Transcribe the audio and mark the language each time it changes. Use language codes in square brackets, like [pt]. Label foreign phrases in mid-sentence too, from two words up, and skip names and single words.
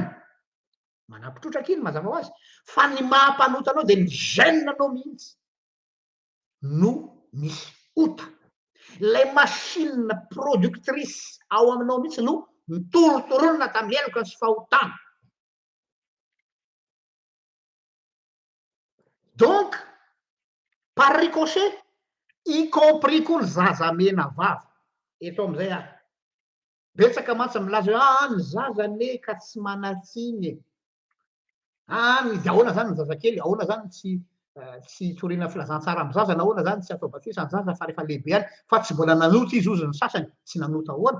[mg] Manampitrotraka iny mazava ho azy. Fa ny mahampanota anao dia ny gène anao mihitsy no misy ota. Ilay [fr] machine productrice [mg] ao aminao mihitsy no mitorotoronina tamin'ny heloka sy fahotana. [fr] Donc, par ricochet, y compris [mg] koa ny zaza mena vava. Eto am'izay ahy. Betsaka mantsy milaza hoe ny zaza ne ka tsy manatsiny. Ahoana zany ny zazakely, ahoana zany tsy toriana filazantsara amin'ny zaza, na ahoana zany tsy atao batisa ny zaza fa rehefa lehibe any, fa tsy mbola nanota izy ozy ny sasany, tsy nanota ahoana.